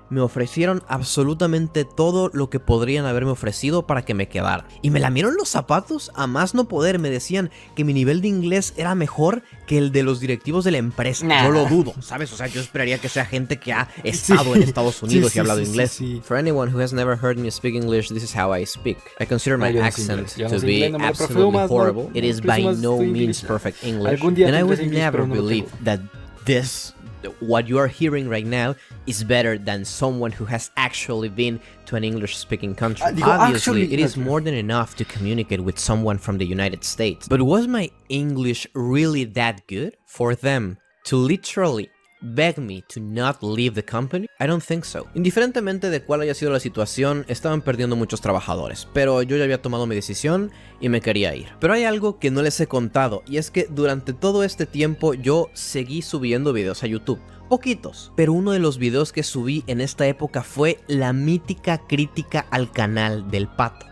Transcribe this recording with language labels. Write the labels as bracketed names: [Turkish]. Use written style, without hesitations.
[Spanish] Me ofrecieron absolutamente todo lo que podrían haberme ofrecido para que me quedara. Y me lamieron los zapatos a más no poder. Me decían que mi nivel de inglés era mejor que el de los directivos de la empresa. Nah. Yo lo dudo, ¿sabes? O sea, yo esperaría que sea gente que ha estado en Estados Unidos y ha hablado inglés. [English] For anyone who has never heard me speak English, this is how I speak. I consider my accent to be absolutely horrible. It is by no means perfect English. And I would never believe that what you are hearing right now is better than someone who has actually been to an English-speaking country. Obviously, it is more than enough to communicate with someone from the United States. But was my English really that good for them to literally beg me to not leave the company? I don't think so. [Spanish] Indiferentemente de cuál haya sido la situación, estaban perdiendo muchos trabajadores, pero yo ya había tomado mi decisión y me quería ir. Pero hay algo que no les he contado, y es que durante todo este tiempo yo seguí subiendo videos a YouTube. Poquitos, pero uno de los videos que subí en esta época fue la mítica crítica al canal del Pato.